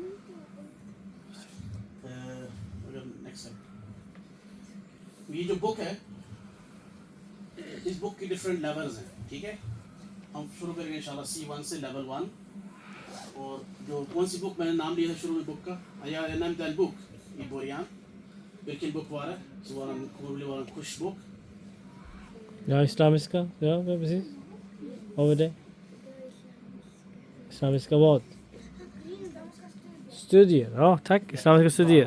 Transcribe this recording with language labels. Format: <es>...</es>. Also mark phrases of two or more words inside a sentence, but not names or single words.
<ur>اگر next ہے یہ جو book ہے، اس book کی</ur> <en>different levels</en> <ur>ہیں، ٹھیک ہے. ہم شروع کریں گے انشاءاللہ C1 سے level 1. اور جو کون سی book میں نے نام لیا تھا شروع میں book کا,</ur> <sv>jag nämnde en bok i början. Vilken bok var det? Så var den, kommer bli vår kursbok. Ja, islamiska. Ja, precis. Over det. Islamiska vad? Studier. Ja, tack. Islamiska studier.</sv>